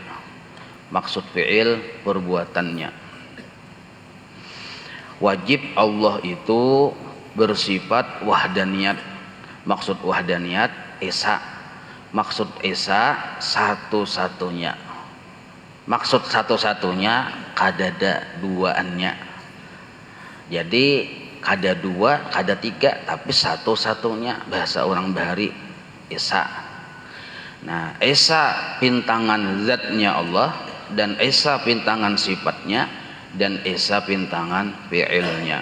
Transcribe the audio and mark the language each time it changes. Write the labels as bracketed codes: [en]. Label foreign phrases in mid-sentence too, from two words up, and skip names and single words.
[id] Maksud fi'il perbuatannya. Wajib Allah itu bersifat wahdaniyat. Maksud wahdaniyat esa. Maksud esa satu-satunya. [bjn] Maksud satu-satunya kadada duaannya. Jadi kada dua, kada tiga, tapi satu-satunya. Bahasa orang Bahari esa. Nah, esa pintangan zatnya Allah dan esa pintangan sifatnya dan esa pintangan fi'ilnya.